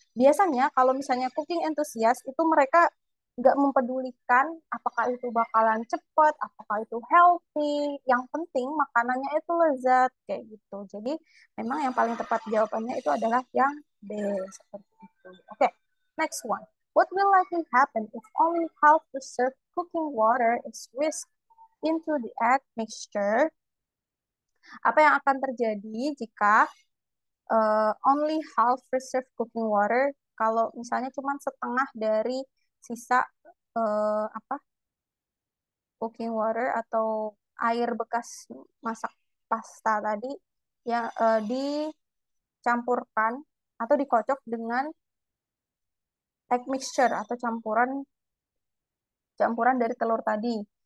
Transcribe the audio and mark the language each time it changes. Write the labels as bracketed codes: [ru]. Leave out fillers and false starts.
[id] Biasanya kalau misalnya cooking enthusiast itu mereka nggak mempedulikan apakah itu bakalan cepat, apakah itu healthy. Yang penting makanannya itu lezat kayak gitu. Jadi memang yang paling tepat jawabannya itu adalah yang B seperti itu. [en] Oke, next one. What will likely happen if only half the served cooking water is whisked into the egg mixture? [id] Apa yang akan terjadi jika [en] only half reserved cooking water [id] kalau misalnya cuma setengah dari sisa apa cooking water atau air bekas masak pasta tadi yang dicampurkan atau dikocok dengan egg mixture atau campuran campuran dari telur tadi.